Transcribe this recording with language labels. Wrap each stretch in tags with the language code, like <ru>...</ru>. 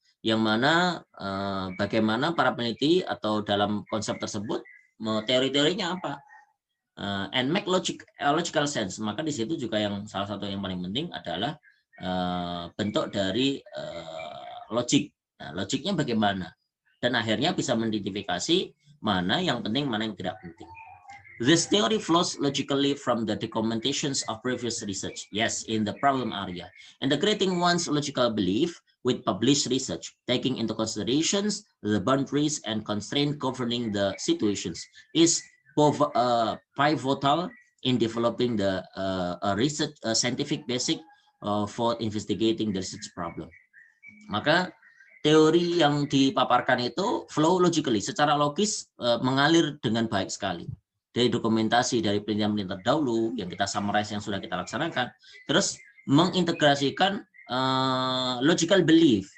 <id>Yang mana bagaimana para peneliti atau dalam konsep tersebut teori-teorinya apa.</id> <en>And make logical sense.</en> <id>Maka di situ juga yang salah satu yang paling penting adalah bentuk dari logik. Nah, logiknya bagaimana? Dan akhirnya bisa mengidentifikasi mana yang penting, mana yang tidak penting.</id> <en>This theory flows logically from the documentations of previous research, yes, in the problem area, and the creating one's logical belief with published research, taking into considerations the boundaries and constraints governing the situations, is pivotal in developing the research scientific basic for investigating the research problem.</en> <id>Maka teori yang dipaparkan itu</id> <en>flow logically,</en> <id>secara logis mengalir dengan baik sekali. Dari dokumentasi, dari penelitian-penelitian terdahulu yang kita summarize yang sudah kita laksanakan, terus mengintegrasikan logical belief.</id>